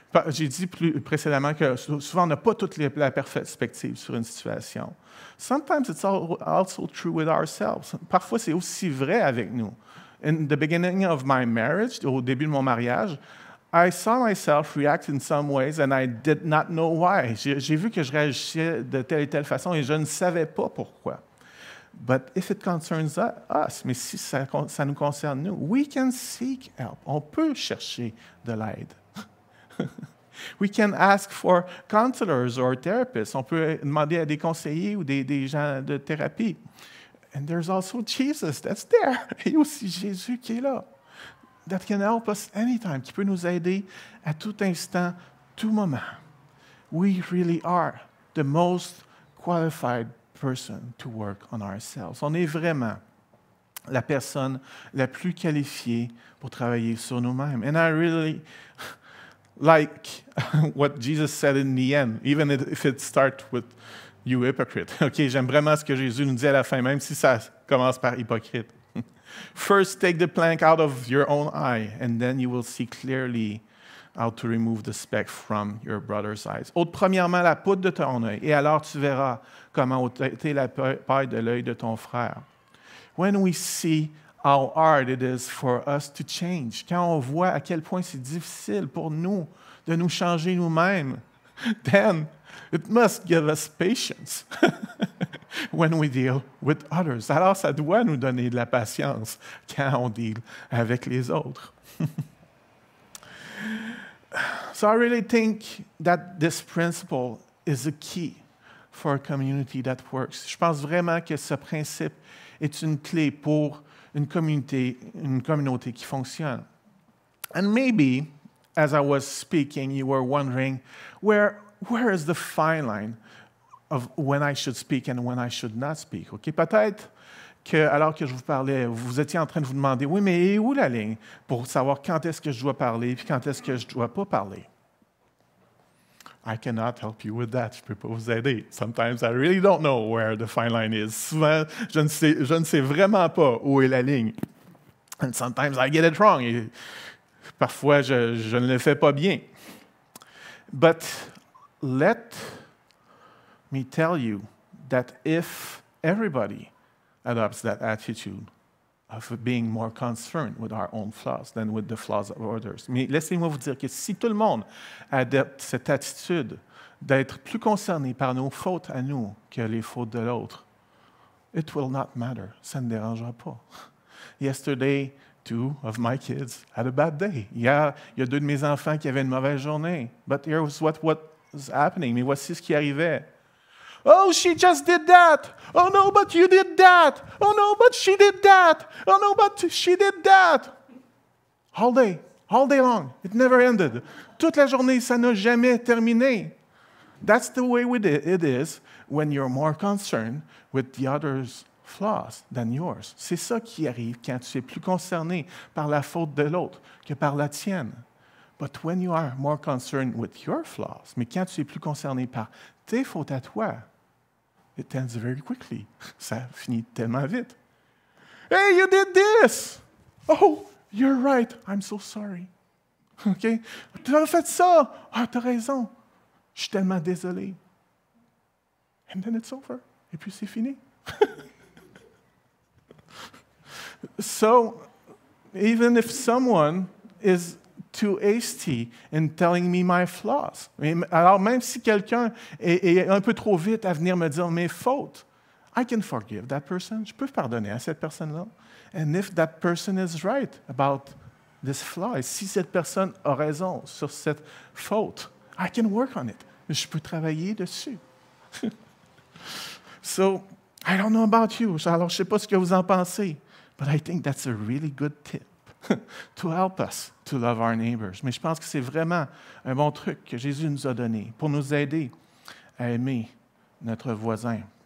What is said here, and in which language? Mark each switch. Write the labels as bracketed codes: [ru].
[fr] J'ai dit précédemment que souvent on n'a pas toute la perspective sur une situation. [en] Sometimes it's also true with ourselves. [fr] Parfois c'est aussi vrai avec nous. [en] In the beginning of my marriage, [fr] au début de mon mariage, [en] I saw myself react in some ways and I did not know why. [fr] J'ai vu que je réagissais de telle et telle façon et je ne savais pas pourquoi. [en] But if it concerns us, [fr] mais si ça nous concerne nous, [en] we can seek help. [fr] On peut chercher de l'aide. [en] We can ask for counselors or therapists. [fr] On peut demander à des conseillers ou des gens de thérapie. [en] And there's also Jesus that's there. [fr] Il y a aussi Jésus qui est là. [en] That can help us anytime, [fr] qui peut nous aider à tout instant, tout moment. [en] We really are the most qualified person to work on ourselves. [fr] On est vraiment la personne la plus qualifiée pour travailler sur nous-mêmes. [en] And I really like what Jesus said in the end, even if it starts with you hypocrite. [fr] OK, j'aime vraiment ce que Jésus nous dit à la fin, même si ça commence par hypocrite. [en] First, take the plank out of your own eye, and then you will see clearly how to remove the speck from your brother's eyes. [fr] Ôte premièrement la poudre de ton œil, et alors tu verras comment ôter la paille de l'œil de ton frère. [en] When we see how hard it is for us to change, [fr] quand on voit à quel point c'est difficile pour nous de nous changer nous-mêmes, [en] then it must give us patience when we deal with others. [fr] Alors, ça doit nous donner de la patience quand on deal avec les autres. [en] So I really think that this principle is a key for a community that works. [fr] Je pense vraiment que ce principe est une clé pour une communauté qui fonctionne. [en] And maybe, as I was speaking, you were wondering, where is the fine line of when I should speak and when I should not speak? Okay? [fr] Peut-être que, alors que je vous parlais, vous étiez en train de vous demander, oui, mais où la ligne pour savoir quand est-ce que je dois parler et quand est-ce que je ne dois pas parler? [en] I cannot help you with that. [fr] Je ne peux pas vous aider. [en] Sometimes I really don't know where the fine line is. [fr] Souvent, je ne sais vraiment pas où est la ligne. [en] And sometimes I get it wrong. [fr] Et parfois, je ne le fais pas bien. [en] But let me tell you that if everybody adopts that attitude of being more concerned with our own flaws than with the flaws of others. [fr] Mais laissez-moi vous dire que si tout le monde adopte cette attitude d'être plus concerné par nos fautes à nous que les fautes de l'autre, [en] it will not matter. [fr] Ça ne dérangera pas. [en] Yesterday, 2 of my kids had a bad day. [fr] Hier, il y a 2 de mes enfants qui avaient une mauvaise journée. [en] But here's what was happening. [fr] Mais voici ce qui arrivait. [en] Oh, she just did that. Oh, no, but you did that. Oh, no, but she did that. Oh, no, but she did that. All day long. It never ended. [fr] Toute la journée, ça n'a jamais terminé. [en] That's the way it is when you're more concerned with the other's flaws than yours. [fr] C'est ça qui arrive quand tu es plus concerné par la faute de l'autre que par la tienne. [en] But when you are more concerned with your flaws, [fr] mais quand tu es plus concerné par tes fautes à toi, [en] it ends very quickly. [fr] Ça finit tellement vite. [en] Hey, you did this! Oh, you're right. I'm so sorry. OK? [fr] Tu as fait ça. Ah, tu as raison. Je suis tellement désolé. [en] And then it's over. [fr] Et puis c'est fini. [en] So, even if someone is too hasty in telling me my flaws. [fr] Alors, même si quelqu'un est un peu trop vite à venir me dire mes fautes, [en] I can forgive that person. [fr] Je peux pardonner à cette personne-là. [en] And if that person is right about this flaw, [fr] et si cette personne a raison sur cette faute, [en] I can work on it. [fr] Je peux travailler dessus. [en] So, I don't know about you. [fr] Alors, je ne sais pas ce que vous en pensez, [en] but I think that's a really good tip. To help us to love our neighbors. [fr] Mais je pense que c'est vraiment un bon truc que Jésus nous a donné pour nous aider à aimer notre voisin.